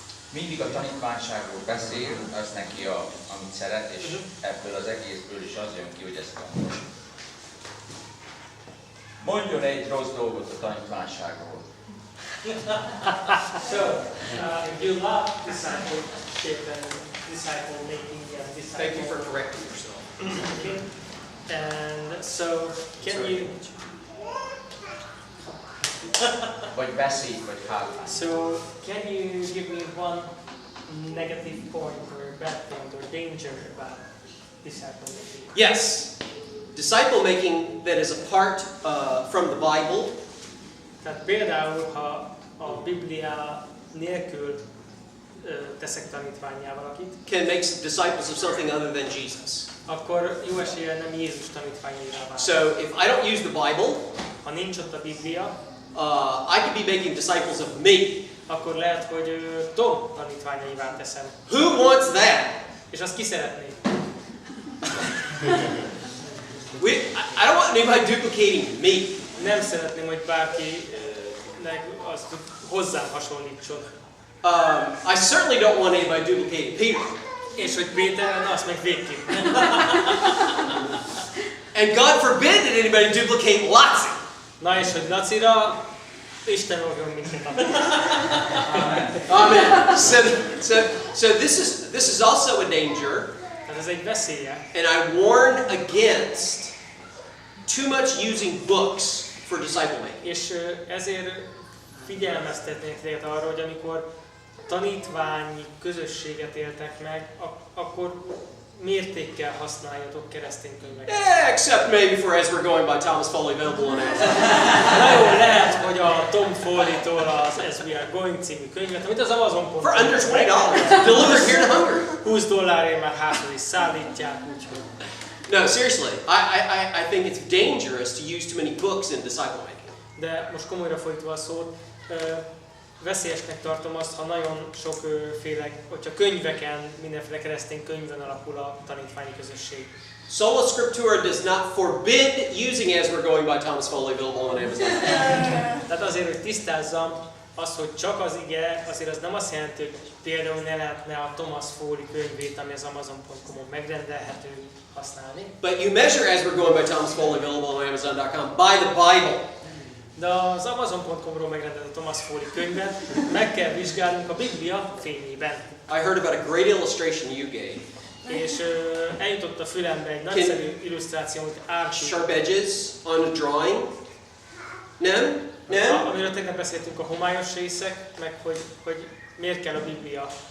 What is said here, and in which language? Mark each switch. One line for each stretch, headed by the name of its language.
Hungarian: Mindig a tanítványságról beszél, az neki, amit szeret, és ebből az egészből is az jön ki, hogy ez fontos. Mondjon egy rossz dolgot a tanítványságról.
English: So, you love discipleship and disciple making and disciple. Thank you for correcting yourself. Okay. And so, can you?
Hungarian: Vagy beszéd, vagy hálás.
English: So, can you give me one negative point or bad point or danger about disciple making? Yes. Disciple making that is apart from the Bible.
Hungarian: Tehát például, ha a Biblia nélkül teszek tanítvánnyá valakit,
English: can make disciples of something other than Jesus.
Hungarian: akkor jó eséllyel nem Jézus tanítványaivá válik.
English: So if I don't use the Bible,
Hungarian: ha nincs ott a Biblia,
English: I could be making disciples of me.
Hungarian: akkor lehet, hogy Tom tanítványaivá teszem.
English: Who wants that?
Hungarian: És azt ki szeretné?
English: I don't want anybody duplicating me.
Hungarian: Nem szeretném, hogy bárkinek azt hozzám hasonlítson.
English: I certainly don't want anybody duplicating Peter.
Hungarian: És hogy Péter, azt meg végképp.
English: And God forbid that anybody duplicate Laci.
Hungarian: Na és hogy Lacira, Isten óvjon minket.
English: Amen. So this is also a danger.
Hungarian: Tehát ez egy veszélye.
English: And I warn against too much using books for disciple making.
Hungarian: És ezért figyelmeztetnék téged arra, hogy amikor tanítványi közösséget éltek meg, akkor mértékkel használjatok keresztény könyveket.
English: Yeah, except maybe for As We're Going by Thomas Foley, available on Amazon.
Hungarian: Na jó, lehet, hogy a Tom Foley-tól az As We Are Going című könyvet, amit az Amazon.com
English: For under $20, delivered here to Hungary.
Hungarian: $20 már házhoz is szállítják, úgyhogy.
English: No, seriously, I think it's dangerous to use too many books in disciple making.
Hungarian: De most komolyra fordítva a szót, veszélyesnek tartom azt, ha nagyon sokféle, hogyha könyveken, mindenféle keresztény könyvön alapul a tanítványi közösség.
English: Sola Scriptura does not forbid using As We're Going by Thomas Foley, available on Amazon.
Hungarian: Tehát azért, hogy tisztázzam, az, hogy csak az ige, azért az nem azt jelenti, hogy például ne lehetne a Thomas Foley könyvét, ami az Amazon.com-on megrendelhető, használni.
English: But you measure As We're Going by Thomas Foley, available on Amazon.com, by the Bible.
Hungarian: De az Amazon.com-ról megrendelt a Thomas Foley könyvet meg kell vizsgálnunk a Biblia fényében.
English: I heard about a great illustration you gave.
Hungarian: És eljutott a fülembe egy nagyszerű illusztráció, amit Arpi...
English: Sharp edges on a drawing?
Hungarian: Nem? Nem? Amiről tegnap beszéltünk, a homályos részek, meg hogy miért kell a Biblia.